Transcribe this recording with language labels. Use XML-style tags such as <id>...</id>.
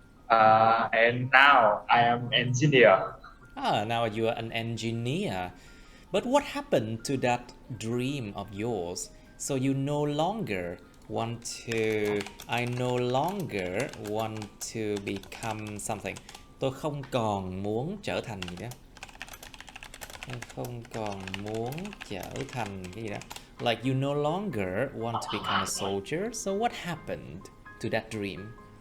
<en>And now I am engineer. Now you are an engineer. But what happened to that dream of yours? So you no longer want to... I no longer want to become something.</en> <vi>Tôi không còn muốn trở thành gì đó. Tôi không còn muốn trở thành cái gì đó.</vi> <en>Like you no longer want to become a soldier. So what happened to that dream?</en>